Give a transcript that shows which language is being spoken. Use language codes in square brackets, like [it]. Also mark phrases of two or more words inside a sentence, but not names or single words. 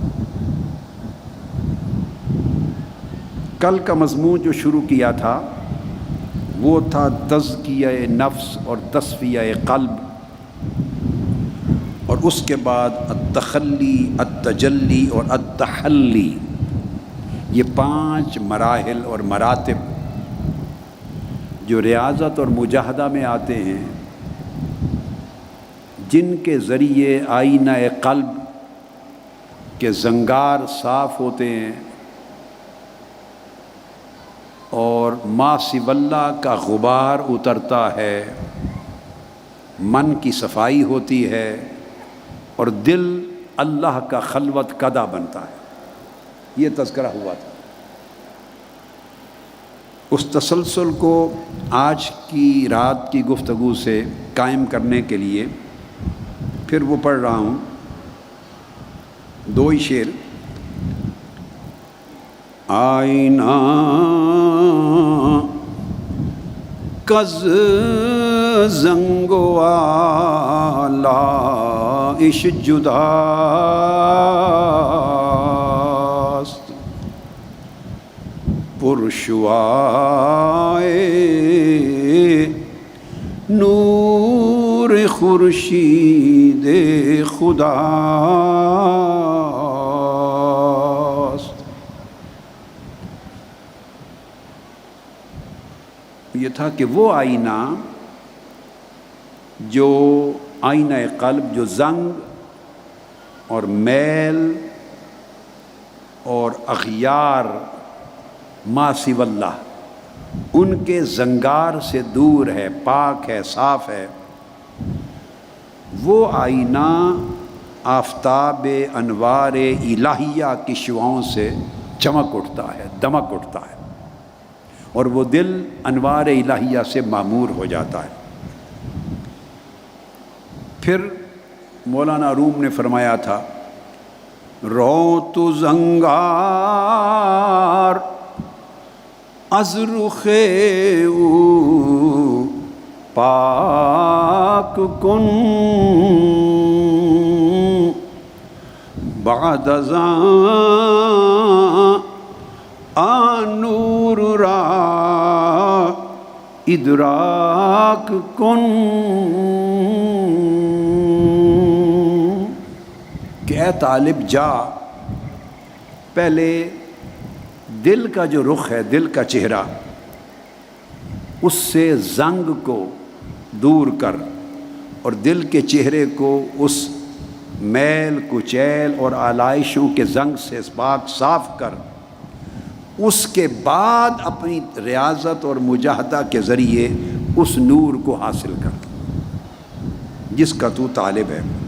[ur] کل کا مضمون جو شروع کیا تھا وہ تھا تزکیہ نفس اور تصفیہ قلب، اور اس کے بعد التخلی، التجلی اور التحلی، یہ 5 مراحل اور مراتب جو ریاضت اور مجاہدہ میں آتے ہیں، جن کے ذریعے آئینہ قلب کے زنگار صاف ہوتے ہیں اور [ar] ما سوی اللہ [ur] کا غبار اترتا ہے، من کی صفائی ہوتی ہے اور دل اللہ کا خلوت کدہ بنتا ہے۔ یہ تذکرہ ہوا تھا۔ اس تسلسل کو آج کی رات کی گفتگو سے قائم کرنے کے لیے پھر وہ پڑھ رہا ہوں 2 ہی شعر۔ [fa] آئینہ کز زنگو آلائش جداست، پرشوائے نور خورشید خداست۔ [ur] یہ تھا کہ وہ آئینہ جو آئینہ قلب جو زنگ اور میل اور اغیار [ar] ما سوی اللہ [ur] ان کے زنگار سے دور ہے، پاک ہے، صاف ہے، وہ آئینہ آفتاب انوار الہیہ کی شعاؤں سے چمک اٹھتا ہے، دمک اٹھتا ہے، اور وہ دل انوار الہیہ سے معمور ہو جاتا ہے۔ پھر مولانا روم نے فرمایا تھا، [fa] رو تو زنگار از رخ او پاک کن، بعد از آن نور را ادراک کن، [ur] کہ اے طالب جا، پہلے دل کا جو رخ ہے، دل کا چہرہ، اس سے زنگ کو دور کر اور دل کے چہرے کو اس میل کچیل اور آلائشوں کے زنگ سے پاک صاف کر، اس کے بعد اپنی ریاضت اور مجاہدہ کے ذریعے اس نور کو حاصل کر جس کا تو طالب ہے۔